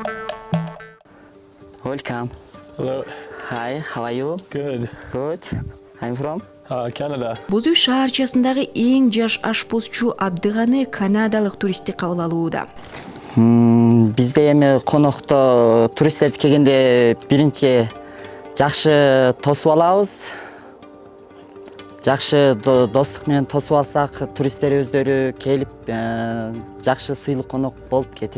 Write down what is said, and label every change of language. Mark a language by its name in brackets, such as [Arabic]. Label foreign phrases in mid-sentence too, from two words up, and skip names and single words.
[English] Welcome. Hello. Hi, how are you? Good. Good. I'm from Canada. [Kyrgyz] Боз үй шаарчасындагы эң жаш ашпозчу Абдыганы канадалык туристти кабыл алууда. Бизде эми конокто туристтер келгенде биринчи жакшы тосуп алабыз. Жакшы достук менен тосуп алсак, туристтер өздөрү келип жакшы сыйлык конок болуп кетет.